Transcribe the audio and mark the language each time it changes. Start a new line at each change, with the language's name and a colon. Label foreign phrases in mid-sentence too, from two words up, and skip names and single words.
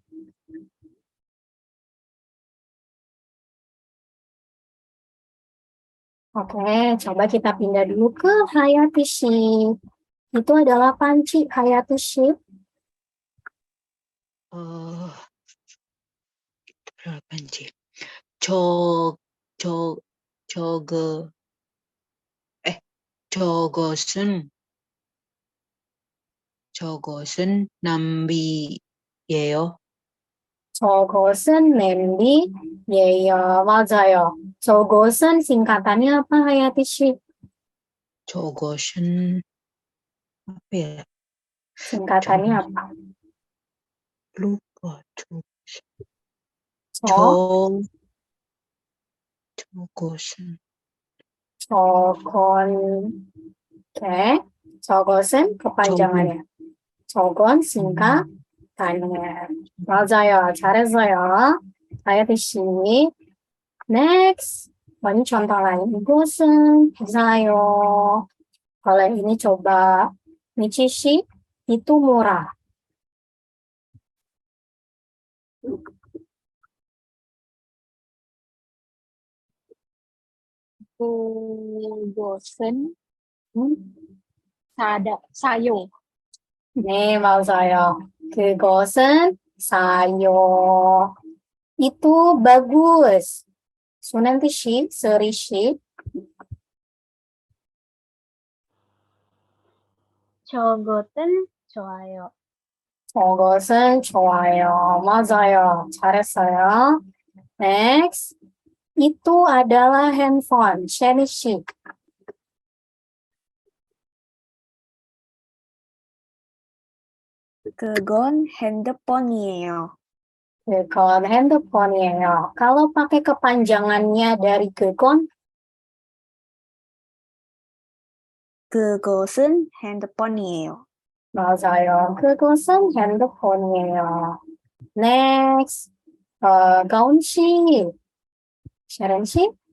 Indonesian: Oke, coba kita pindah dulu ke Hayati Shi. Itu adalah panci Hayati Shi. berap인지.
Korean: 저, 저, 저거, 저것은 냄비예요. 저것은 냄비예요. 맞아요.
Indonesian: 저것은 singkatannya apa Hayati Shi? 저것은 apa ya? Singkatannya apa? lupa.
Korean: 저, 저것은 저건, oke.
Indonesian: 저것은 kepanjangannya. 저건 singkatannya.
Korean: 맞아요. 잘했어요. Hayati Shi.
Indonesian: Next. Ini contoh lain.
Korean: 이곳은 비싸요.
Indonesian: Kalau ini coba Michishi, itu murah.
Korean: 그것은 Hmm. 사요. 네, 맞아요. 그것은 사요.
Indonesian: Itu bagus. Sunanti shi, seri shi.
Korean: 저것은 좋아요. 저것은 좋아요. 맞아요. 잘했어요.
Indonesian: Next. Itu adalah handphone. Shelly shi.
Korean: 그건 핸드폰이에요. 그건 핸드폰이에요.
Indonesian: Kalau pakai kepanjangannya dari 그건,
Korean: 그것은 핸드폰이에요. 맞아요. 그것은 핸드폰이에요. Next. 가온 씨. 샤론 씨.